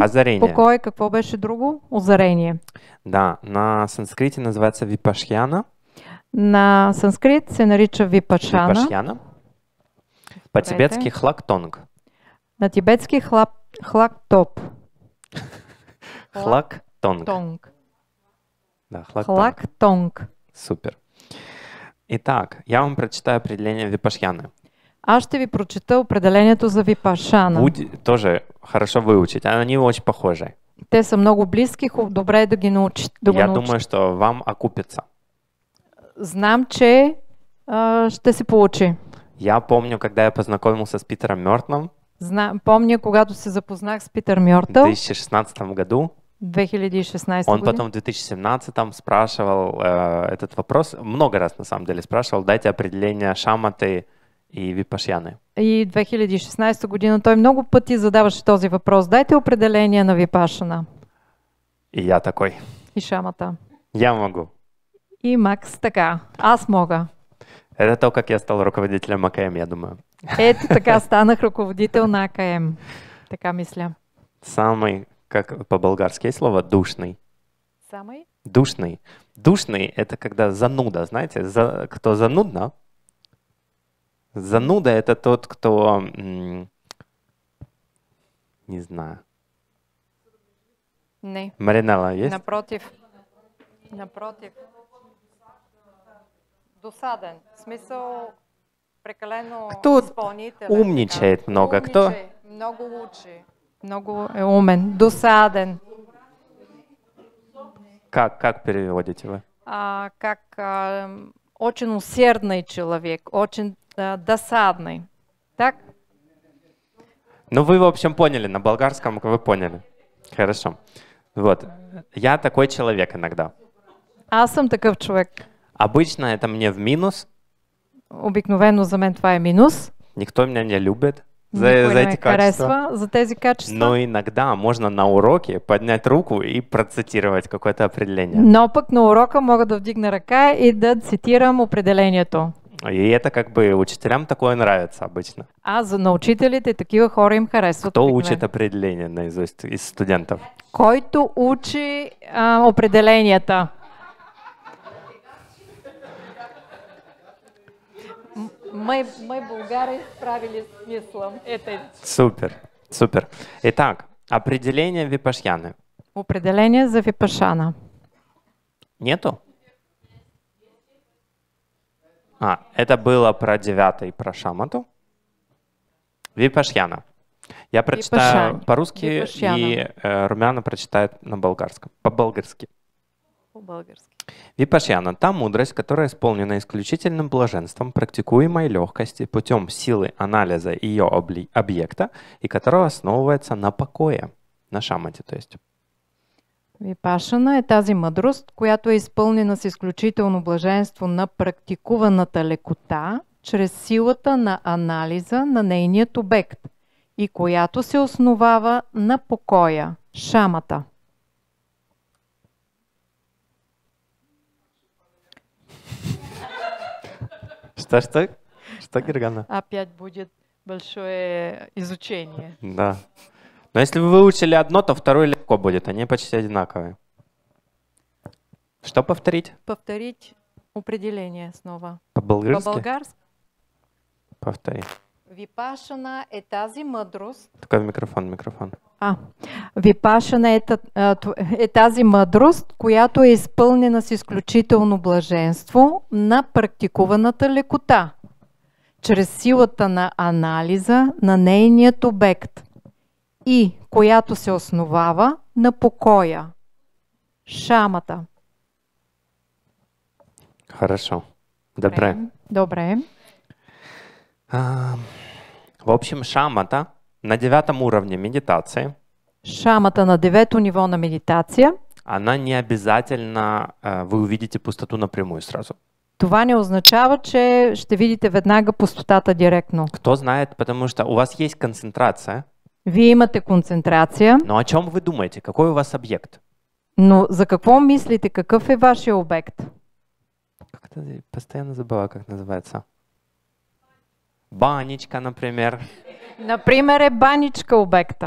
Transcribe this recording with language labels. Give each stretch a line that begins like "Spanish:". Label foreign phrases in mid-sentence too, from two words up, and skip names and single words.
Russian: Озарение.
Bulgarian: покой, какво беше друго? Озарение.
Russian: Да, на санскрите называется випашьяна.
Bulgarian: На санскрит се нарича випашана.
Russian: Випашьяна. По-тибетски хлактонг.
Bulgarian: На тибетски хлактоп.
Russian: Хлактонг. Тонг. Да, хлактонг. Хлактонг. Супер. Итак, я вам прочитаю определение випашьяны.
Bulgarian: Аз ще ви прочета определението за випашана.
Russian: Тоже хорошо выучить. Они очень похожи.
Bulgarian: Те са много близки, добре е да ги научите.
Russian: Я думаю, что вам окупится.
Bulgarian: Знам, че ще се получи.
Russian: Я помню, когда я познакомился с Питером Мёртном
Bulgarian: Помня, когато се запознах с Питър
Russian: в
Bulgarian: Мьортъл
Russian: 2016 году.
Bulgarian: 2016
Russian: Он
Bulgarian: година.
Russian: потом в 2017 спрашивал этот вопрос, много раз на самом деле спрашивал, дайте определение шаматы и випашьяны.
Bulgarian: И 2016 година той много пъти задаваше този въпрос. Дайте определение на випашана
Russian: И я такой,
Bulgarian: и шамата.
Russian: я могу.
Bulgarian: И Макс така. Аз мога.
Russian: Это то, как я стал руководителем АКМ, я думаю.
Bulgarian: Ето така станах ръководител на АКМ. Така мисля.
Russian: Самый, как по-болгарски есть слово, душный. Самый? Душный. Душный — это когда зануда, знаете, кто занудно. Зануда — это тот, кто, не знаю. Не. Маринелла есть?
Bulgarian: Напротив. Напротив. Досаден. В смисъл прекалено
Russian: Кто
Bulgarian: изпълнителен.
Russian: умничает
Bulgarian: така.
Russian: много? Кто?
Bulgarian: Умниче, много учи. Много е умен. Досаден.
Russian: Как переводите вы? Очень усердный человек, очень досадный. Так? Ну, вы, в общем, поняли, на болгарском вы поняли. Хорошо. Вот. Я такой человек иногда.
Bulgarian: Аз съм такъв човек.
Russian: Обычно это мне в минус.
Bulgarian: Обикновено за мен това е минус.
Russian: Никто меня не любит. за
Bulgarian: Никой не
Russian: эти
Bulgarian: ме
Russian: качества.
Bulgarian: харесва за тези качества.
Russian: Но иногда можно на уроке поднять руку и процитировать какое-то определение.
Bulgarian: Но пък на урока мога да вдигна ръка и да цитирам определението.
Russian: И это как бы учителям такое нравится обычно.
Bulgarian: А на учителите такива хора им харесват.
Russian: Кто
Bulgarian: обикновено.
Russian: учит определение наизусть из студентов?
Bulgarian: Който учи определенията. Мы българи правили смислом.
Russian: Это Супер, супер. Итак, определение випашьяны.
Bulgarian: определение за випашана.
Russian: Нету? Это было про 9 про шамату. Випашьяна. Я прочитаю
Bulgarian: Випашани.
Russian: по-русски, Випашьяна. и Румяна прочитает на болгарском. По-болгарски.
Bulgarian: По-български.
Russian: Випашьяна – та мудрость, которая исполнена исключительным блаженством, практикуемой легкости путем силы анализа ее объекта и которая основывается на покое, на шамате, то есть.
Bulgarian: Випашана е тази мъдрост, която е изпълнена с изключително блаженство на практикуваната лекота, чрез силата на анализа на нейният обект и която се основава на покоя, шамата.
Russian: Что, Гергана? Опять будет большое изучение. Да. Но если вы выучили одно, то второе легко будет. Они почти одинаковые. Что повторить? Повторить определение снова. По-болгарски? По-български. Повтори.
Bulgarian: Випашана е тази мъдрост.
Russian: Такой микрофон.
Bulgarian: Випашана е тази мъдрост, която е изпълнена с изключително блаженство на практикуваната лекота, чрез силата на анализа на нейният обект и която се основава на покоя, шамата.
Russian: Хорошо.
Bulgarian: Добре. Добре.
Russian: В общем, шамата на 9 уровне медитации.
Bulgarian: Шамата на 9-то ниво на медитация.
Russian: Она не обязательно вы увидите пустоту напрямую сразу.
Bulgarian: Това не означава, че ще видите веднага пустотата директно.
Russian: Кто знает, потому что у вас есть концентрация.
Bulgarian: Вие имате концентрация.
Russian: Но о чем вы думаете? Какой у вас объект?
Bulgarian: Но за какво мислите? Какъв е вашия обект?
Russian: Как-то постоянно забываю, как называется. Банечка, например.
Bulgarian: Например, е баничка обекта.